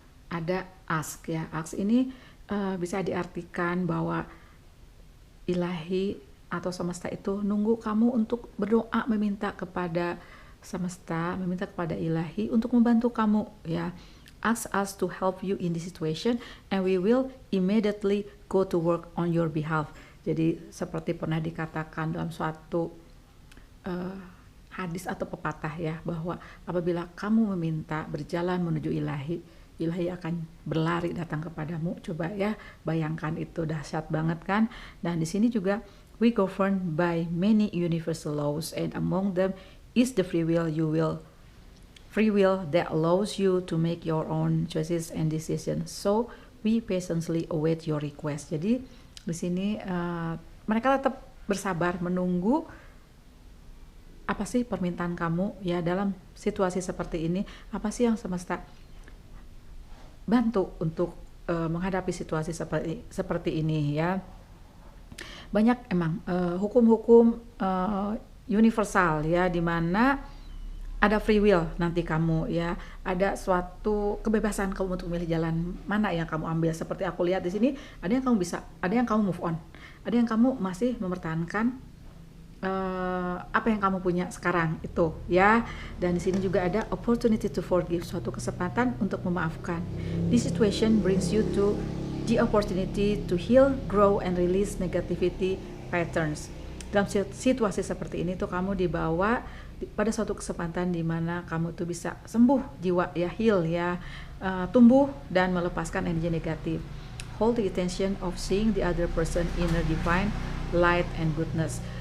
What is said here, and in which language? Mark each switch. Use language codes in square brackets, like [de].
[id] Ada ask ya. Ask ini bisa diartikan bahwa ilahi atau semesta itu nunggu kamu untuk berdoa, meminta kepada semesta, meminta kepada ilahi untuk membantu kamu ya. [en] Ask us to help you in this situation and we will immediately go to work on your behalf. [id] Jadi seperti pernah dikatakan dalam suatu hadis atau pepatah ya, bahwa apabila kamu meminta berjalan menuju ilahi, ilahi akan berlari datang kepadamu. Coba ya, bayangkan, itu dahsyat banget kan. Dan di sini juga [en] we governed by many universal laws and among them is the free will that allows you to make your own choices and decisions. So we patiently await your request. [id] Jadi di sini mereka tetap bersabar menunggu apa sih permintaan kamu ya dalam situasi seperti ini. Apa sih yang semesta bantu untuk menghadapi situasi seperti ini ya. Banyak emang hukum-hukum universal ya, di mana ada free will nanti kamu ya, ada suatu kebebasan kamu untuk memilih jalan mana yang kamu ambil. Seperti aku lihat di sini, ada yang kamu bisa, ada yang kamu move on, ada yang kamu masih mempertahankan apa yang kamu punya sekarang itu ya. Dan di sini juga ada [en] opportunity to forgive, [id] suatu kesempatan untuk memaafkan. [en] This situation brings you to the opportunity to heal, grow and release negativity patterns. [id] Dalam situasi seperti ini tuh kamu dibawa pada suatu kesempatan di mana kamu tuh bisa sembuh jiwa ya, heal ya, tumbuh dan melepaskan energi negatif. [en] Hold the attention of seeing the other person inner divine light and goodness.